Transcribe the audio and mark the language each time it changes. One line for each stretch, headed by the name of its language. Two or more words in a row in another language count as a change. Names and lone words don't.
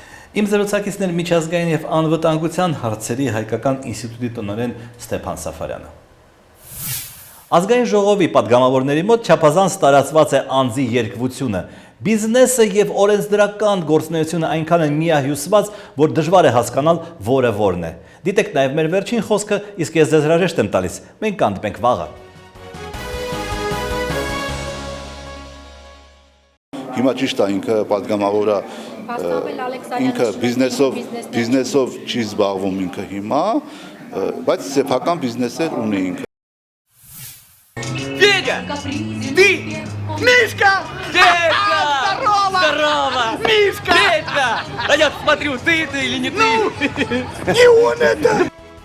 Armenian: Իմ զրուցակիցներ միջազգային եւ անվտանգության հարցերի հայկական ինստիտուտի տնօրեն Ստեփան Սաֆարյանը։ Ազգային ժողովի падգամավորների մոտ չափազանց տարածված է անձի երկվությունը։ Բիզնեսը եւ օրենսդրական գործունեությունը այնքան են միահյուսված, որ դժվար է հասկանալ որը որն է։ Դիտեք նաեւ մեր վերջին խոսքը, իսկ ես ձեզ հրաժեշտ եմ տալիս։ Մենք կհանդիպենք վաղը։ Հիմա ճիշտ է ինքը падգամավորը ինքը բիզնեսով չի զբաղվում ինքը հիմա, բայց սեփական բիզնեսեր ունի ինքը։
Russian: Федя! Ты! Мишка! Петя! Здорово! Здорово! Мишка! Петя! А я смотрю, ты это или не ты? Ну, не он это!